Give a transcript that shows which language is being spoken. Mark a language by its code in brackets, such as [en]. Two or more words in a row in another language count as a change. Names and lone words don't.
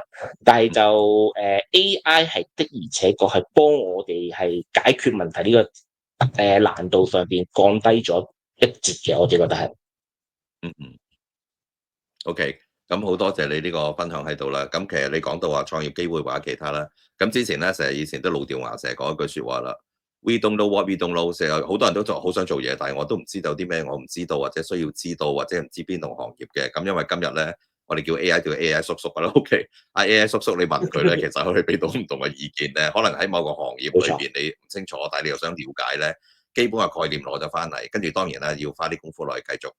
[yue] 但係就AI 係的而且確係幫我哋係解決問題呢個難度上邊降低咗一截嘅，我自己覺得係。嗯嗯，OK，咁好多謝你呢個分享喺度啦。咁其實你講到話創業機會或者其他啦，咁之前咧成日以前都老掉牙，成日講一句説話啦 ， [en] We don't know what we don't know。 [yue] 成日好多人都好想做嘢，但係我都唔知道啲咩，我唔知道或者需要知道或者唔知邊度行業嘅。咁因為今日咧，我哋叫 AI 叫 AI 叔叔噶啦，OK，阿 AI 叔叔你問佢咧，其實佢可以俾到唔同嘅意見咧。可能喺某個行業裏邊你唔清楚，但係你又想了解咧，基本嘅概念攞咗翻嚟，跟住當然啦，要花啲功夫落去繼續。